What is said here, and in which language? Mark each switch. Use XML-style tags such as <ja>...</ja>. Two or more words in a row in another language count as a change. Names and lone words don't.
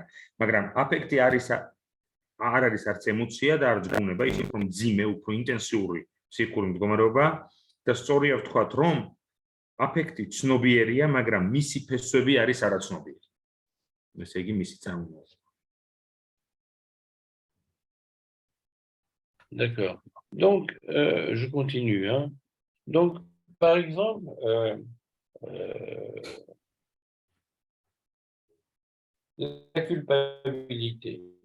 <ka>მაგრამ აფექტი არ არის არც ემოცია და არც გუნება, ის უფრო მძიმე, უფრო ინტენსიური ფსიქიკური მდგომარეობა და სწორია ვთქვათ, რომ აფექტი ცნობიერია, მაგრამ მისი ფესვები არის არაცნობიერი. ესე იგი მისი წარმომავლობა.</ka> <fr>D'accord. Donc, je continue. Hein. Donc, par exemple, la culpabilité.</fr>